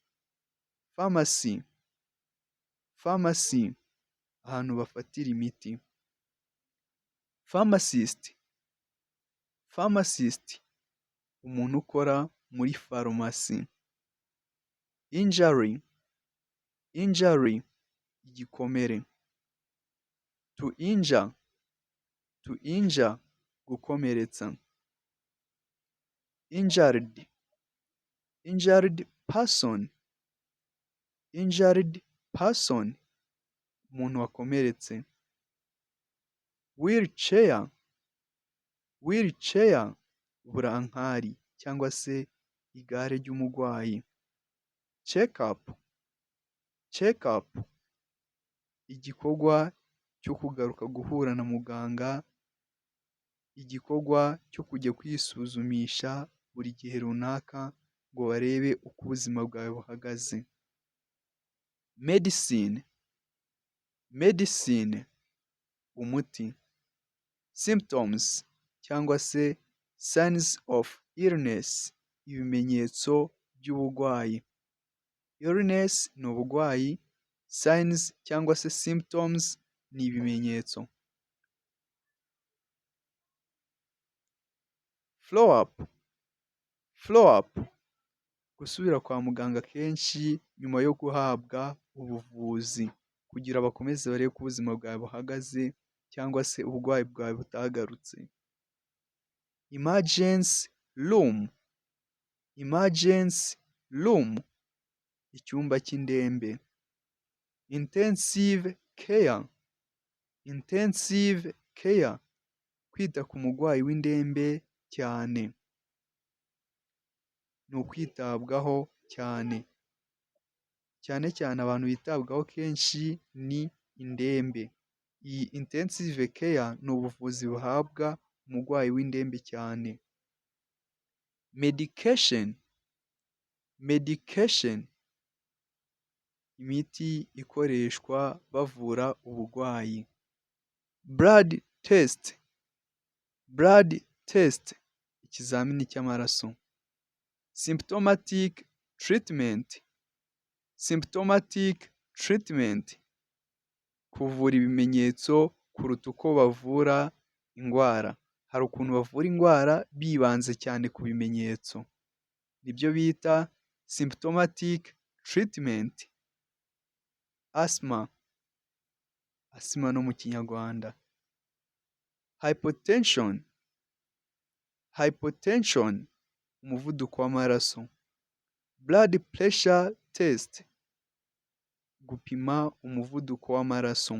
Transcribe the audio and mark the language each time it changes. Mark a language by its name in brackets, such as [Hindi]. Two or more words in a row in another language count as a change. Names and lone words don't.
[Kinyarwanda] Pharmacy ahantu bafatira imiti. Pharmacist umuntu ukora muri farumasi. Injury igikomere. [English] To injure gukomeretsa. Injured person [Kinyarwanda] umuntu wakomeretse. Wheelchair burankari cyangwa se igare ry'umurwayi. [English] Check up [Kinyarwanda] igikorwa cyo kugaruka guhura na muganga, igikorwa cyo kujya kwisuzumisha buri gihe runaka ngo barebe uko ubuzima bwawe buhagaze. Medicine umuti. Symptoms cyangwa se [English] signs of illness [Kinyarwanda] ibimenyetso by'uburwayi. Illness ni uburwayi, signs cyangwa se symptoms ni ibimenyetso. [English] Flow up [Kinyarwanda] gusubira kwa muganga kenshi nyuma yo guhabwa ubuvuzi kugira bakomeze barebe ko ubuzima bwawe buhagaze cyangwa se uburwayi bwawe butagarutse. [English] Emergency room, emergency room, [Kinyarwanda] icyumba cy'indembe. [English] Intensive care, intensive care, [Kinyarwanda] kwita ku murwayi w'indembe cyane, ni ukwitabwaho cyane, cyane cyane abantu bitabwaho kenshi ni indembe. Iyi [English] intensive care [Kinyarwanda] ni ubuvuzi buhabwa umurwayi w'indembe cyane. [English] Medication, medication, [Kinyarwanda] imiti ikoreshwa bavura uburwayi. [English] Blood test, blood test, [Kinyarwanda] ikizamini cy'amaraso. [English] Symptomatic treatment, symptomatic treatment, [Kinyarwanda] kuvura ibimenyetso kuruta uko bavura indwara. Hari ukuntu bavura indwara bibanze cyane ku bimenyetso, nibyo bita [English] symptomatic treatment. Asthma, asthma [Kinyarwanda] no mu kinyarwanda. [English] Hypertension, hypertension, [Kinyarwanda] umuvuduko w'amaraso. [English] Blood pressure test, [Kinyarwanda] gupima umuvuduko w'amaraso.